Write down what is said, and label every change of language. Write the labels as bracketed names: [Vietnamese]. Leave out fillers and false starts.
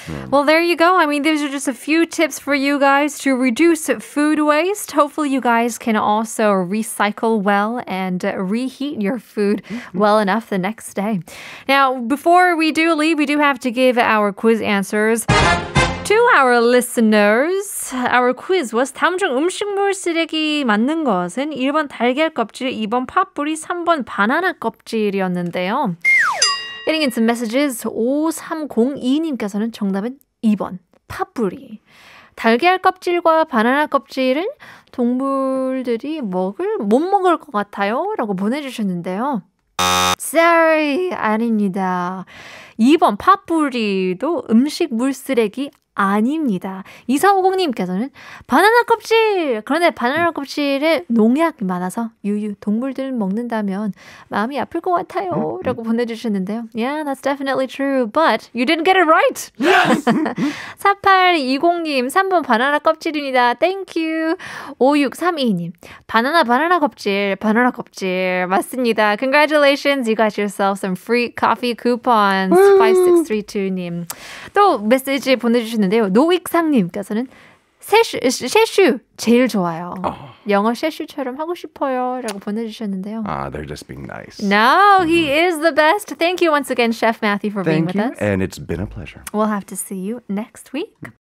[English] Well, there you go. I mean, these are just a few tips for you guys to reduce food waste. Hopefully, you guys can also recycle well and reheat your food well enough the next day. Now, before we do leave, we do have to give our quiz answers to our listeners. Our quiz was [Korean] 다음 중 음식물 쓰레기 맞는 것은 1번 달걀 껍질, 2번 팥뿌리, 3번 바나나 껍질이었는데요. [English] Getting into messages, [Korean] 5302님께서는 정답은 2번 팥뿌리. 달걀 껍질과 바나나 껍질은 동물들이 못 먹을 것 같아요 라고 보내주셨는데요. [English] Sorry, [Korean] 아닙니다. 2번 팥뿌리도 음식물 쓰레기 아닙니다. 2450님께서는 바나나 껍질! 그런데 바나나 껍질에 농약이 많아서 동물들 먹는다면 마음이 아플 것 같아요 라고 보내주셨는데요. [English] Yeah, that's definitely true. But you didn't get it right. Yes! [Korean] 4820님 3번 바나나 껍질입니다. [English] Thank you. [Korean] 5632님 바나나 껍질 맞습니다. [English] Congratulations. You got yourself some free coffee coupons. [Korean] 5632님 또 메시지 보내주셨는데요. 노익상님께서는 셰슈 제일 좋아요. 영어 셰슈처럼 하고 싶어요 라고 보내주셨는데요. [English] They're just being nice. No, he is the best. Thank you once again, Chef Matthew, for being with us. And it's been a pleasure. We'll have to see you next week.